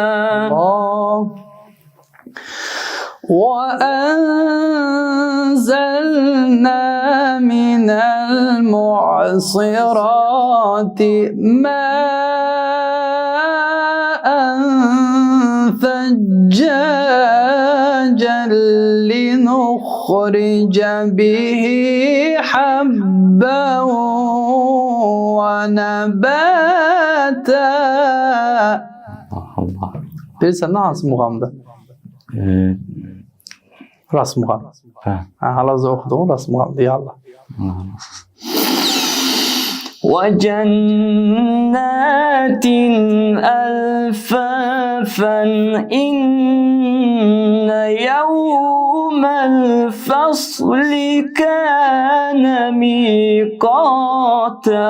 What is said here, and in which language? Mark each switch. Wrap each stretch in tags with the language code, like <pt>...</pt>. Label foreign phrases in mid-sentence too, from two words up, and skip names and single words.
<ar>وأنزلنا من المعصرات ماء ثجاجا لنخرج به حبا ونباتا.</ar> <az>Bilirsən, hansı muğamdır? Rast muğam. Hal-hazırda oxuduğun rast muğamdır,</az> <ar>يا الله. وَجَنَّاتٍ أَلْفَافًا إِنَّ يَوْمَ الْفَصْلِ كَانَ مِيقَاتًا.</ar>